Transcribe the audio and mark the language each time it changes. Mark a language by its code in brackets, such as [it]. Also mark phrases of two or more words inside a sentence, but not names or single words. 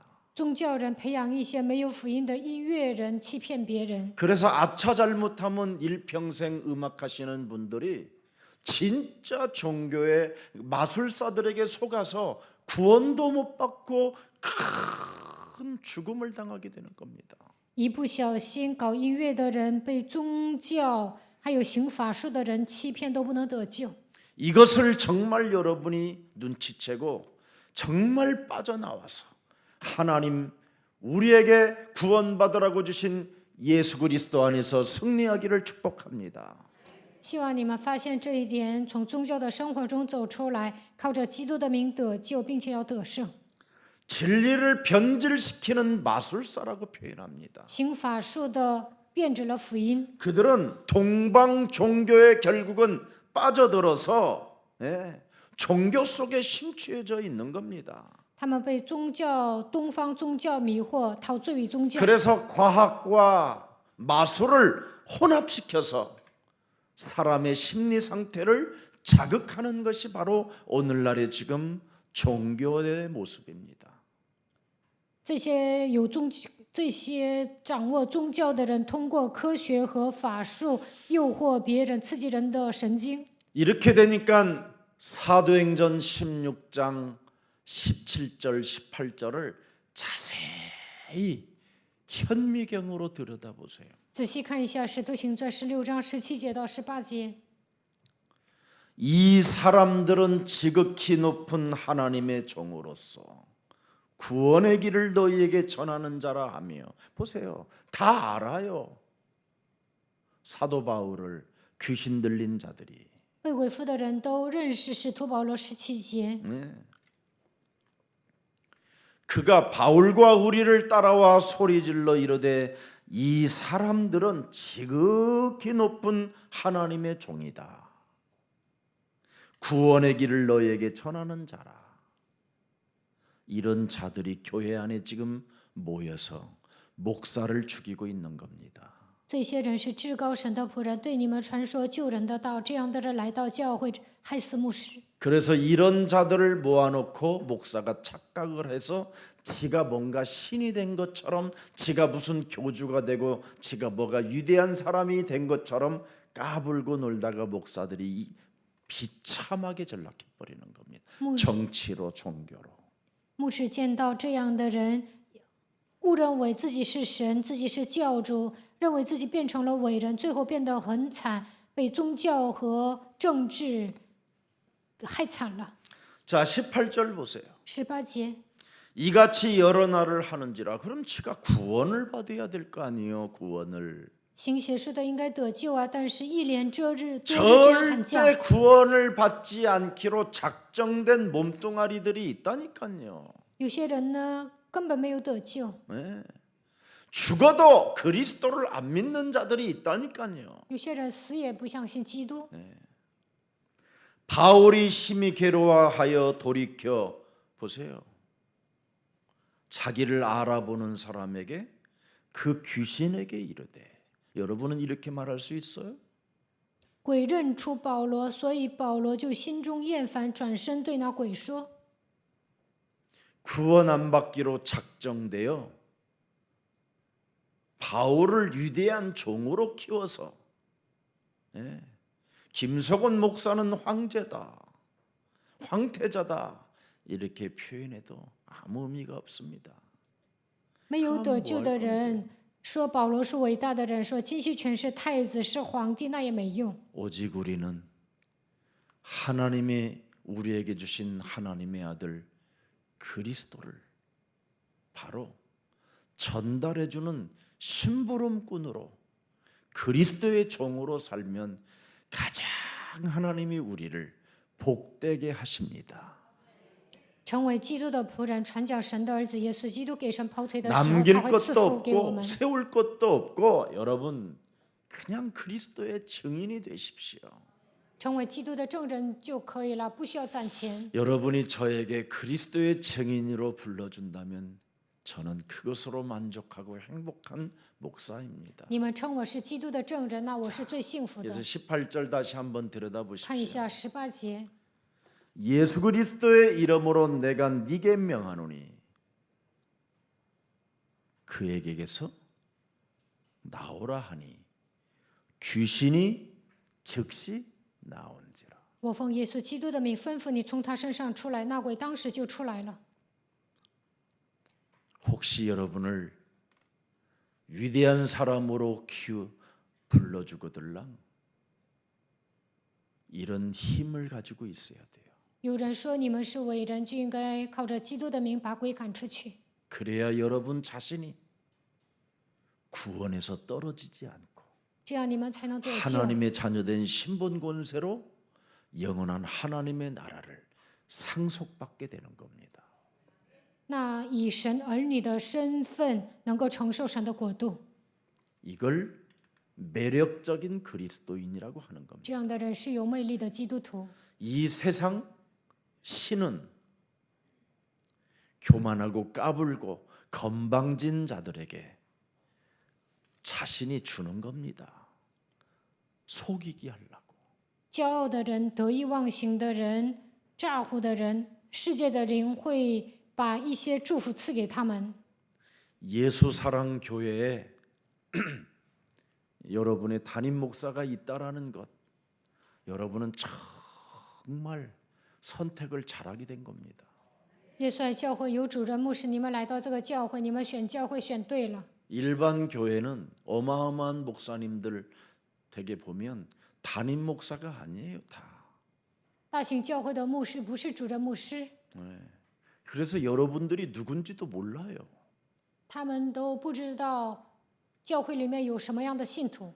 [zh] 宗教人培养一些没有福音的音乐人，欺骗别人。 [ko] 그래서 아차 잘못하면 일평생 음악하시는 분들이 진짜 종교의 마술사들에게 속아서 구원도 못 받고 큰 죽음을 당하게 되는 겁니다. [zh] 一不小心搞音乐的人被宗教还有行法术的人欺骗，都不能得救。 [ko] 이것을 정말 여러분이 눈치채고 정말 빠져나와서 하나님 우리에게 구원받으라고 주신 예수 그리스도 안에서 승리하기를 축복합니다. [zh] 希望你们发现这一点，从宗教的生活中走出来，靠着基督的名得救，并且要得胜。 [ko] 진리를 변질시키는 마술사라고 표현합니다. [zh] 行法术的变质了福音， [ko] 그들은 동방 종교에 결국은 빠져들어서 종교 속에 심취해져 있는 겁니다. [zh] 他们被东方宗教迷惑，陶醉于宗教。 [ko] 그래서 과학과 마술을 혼합시켜서 사람의 심리 상태를 자극하는 것이 바로 오늘날의 지금 종교의 모습입니다. [zh] 这些掌握宗教的人，通过科学和法术诱惑别人，刺激人的神经。 [ko] 이렇게 되니까 사도행전 16장 17절 18절을 자세히 현미경으로 들여다보세요. [zh] 仔细看一下《使徒行传》16章17节到18节。 [ko] 이 사람들은 지극히 높은 하나님의 종으로서 구원의 길을 너희에게 전하는 자라 하며 보세요. 다 알아요. 사도 바울을 귀신 들린 자들이 [zh] 被鬼附的人都认识使徒保罗17节。 [ko] 그가 바울과 우리를 따라와 소리질러 이르되 이 사람들은 지극히 높은 하나님의 종이다. 구원의 길을 너희에게 전하는 자라. 이런 자들이 교회 안에 지금 모여서 목사를 죽이고 있는 겁니다. [zh] 这些人是至高神的仆人，对你们传说救人的道。这样的人来到教会，害死牧师。 [ko] 그래서 이런 자들을 모아놓고 목사가 착각을 해서 지가 뭔가 신이 된 것처럼 지가 무슨 교주가 되고 지가 뭐가 위대한 사람이 된 것처럼 까불고 놀다가 목사들이 비참하게 전락해버리는 겁니다. 정치로 종교로. [zh] 牧师见到这样的人，误认为自己是神，自己是教主，认为自己变成了伟人，最后变得很惨，被宗教和政治害惨了。 [ko] 자, 18절 보세요. [zh] 18节， [ko] 이같이 여러 날을 하는지라. 그럼 지가 구원을 받아야 될 거 아니에요. 구원을. [zh] 行邪术的应该得救啊，但是一连这日这样喊叫， [ko] 절대 구원을 받지 않기로 작정된 몸뚱아리들이 있다니까요. [zh] 有些人呢根本没有得救， [ko] 네. 죽어도 그리스도를 안 믿는 자들이 있다니까요. [zh] 有些人死也不相信基督。 [ko] 바울이 심히 괴로워하여 돌이켜 보세요. 자기를 알아보는 사람에게 그 귀신에게 이르되 여러분은 이렇게 말할 수 있어요? [zh] 鬼认出保罗，所以保罗就心中厌烦，转身对那鬼说： [ko] 구원 안 받기로 작정되어 바울을 위대한 종으로 키워서 김석원 목사는 황제다, 황태자다 이렇게 표현해도 아무 의미가 없습니다. [zh] 没有得救的人说保罗是伟大的人，说金希全是太子是皇帝，那也没用。 [ko] 오직 우리는 하나님의 우리에게 주신 하나님의 아들 그리스도를 바로 전달해주는 심부름꾼으로 그리스도의 종으로 살면 가장 하나님이 우리를 복되게 하십니다. [zh] 成为基督的仆人，传讲神的儿子耶稣基督给神跑腿的时候， [ko] 남길 [zh] 他会赐 [ko] 것도 [zh] 福给我 [ko] 없고 [zh] 们。 [ko] 세울 것도 없고 여러분 그냥 그리스도의 증인이 되십시오. [zh] 成为基督的证人就可以了，不需要攒钱。 [ko] 여러분이 저에게 그리스도의 증인으로 불러준다면 저는 그것으로 만족하고 행복한 목사입니다. [zh] 你们称我是基督的证人，那我是最幸福的 [ko] 그래서 。 18절 다시 한번 [zh] 看一 [ko] 들여다보십시오. [zh] 下18节， [ko] 예수 그리스도의 이름으로 내가 네게 명하노니 그에게서 나오라 하니 귀신이 즉시 나온지라. [zh] 我奉耶稣基督的名吩咐你从他身上出来，那鬼当时就出来了。 [ko] 혹시 여러분을 위대한 사람으로 불러주거들랑 이런 힘을 가지고 있어야 돼요. [zh] 有人说你们是伟人，就应该靠着基督的名把鬼赶出去， [ko] 그래야 여러분 자신이 구원에서 떨어지지 않고 [zh] 这样你们才能得救。 [ko] 하나님의 자녀된 신분 권세로 영원한 하나님의 나라를 상속받게 되는 겁니다. [zh] 那以神儿女的身份能够承受神的国度， [ko] 이걸 매력적인 그리스도인이라고 하는 겁니다. [zh] 这样的人是有魅力的基督徒。 [ko] 이 세상 신은 교만하고 까불고 건방진 자들에게 자신이 주는 겁니다. 속이게 하려고. [zh] 骄傲的人、得意忘形的人、诈唬的人，世界的灵会把一些祝福赐给他们。 [ko] 예수 사랑 교회에 여러분의 담임 목사가 있다라는 것, 여러분은 정말 선택을 잘하게 된 겁니다. [zh] 耶稣爱教会有主任牧师，你们来到这个教会，你们选教会选对了。 [ko] 일반 교회는 어마어마한 목사님들 되게 보면 담임 목사가 아니에요, 다. [zh] 大型教会的牧师不是主任牧师， [ko] 네. 그래서 여러분들이 누군지도 몰라요. [zh] 他们都不知道教会里面有什么样的信徒。